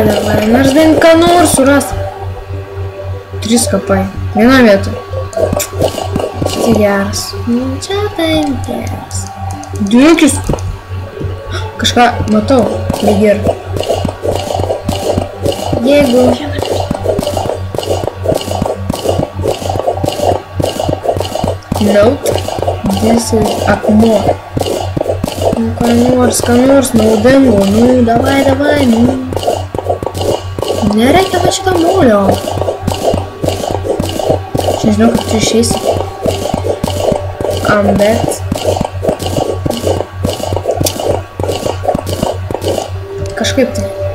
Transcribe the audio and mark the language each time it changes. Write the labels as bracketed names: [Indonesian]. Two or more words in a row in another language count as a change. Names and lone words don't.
[Lithuanian] Nors bent ką nors suras. 3 kapai. Viena vieta. Čia geras. Čia tai geras. Dukis. Kažką matau. Lyg ir. Jeigu. Note. [English] This is [Lithuanian] akmuo. Nu, ką nors naudingo. Nu, davai, nu. Nereikia va šitą molio. Aš nežinau, kaip tu išeisi. Bet. Kažkaip tai.